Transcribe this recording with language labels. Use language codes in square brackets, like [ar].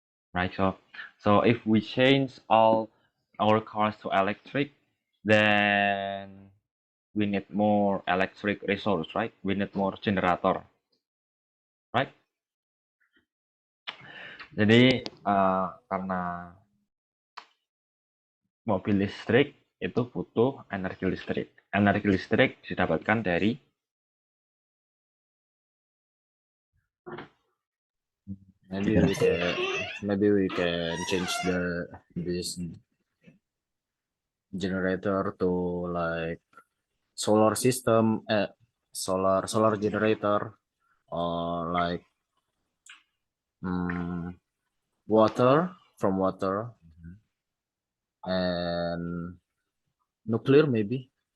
[en] Right, so if we change all our cars to electric, then we need more electric resource, right? We need more generator, right? [id] Jadi karena mobil listrik itu butuh energi listrik. Energi listrik didapatkan dari [en] maybe we can change this generator to like solar system, solar generator, or like water, from water, and nuclear maybe.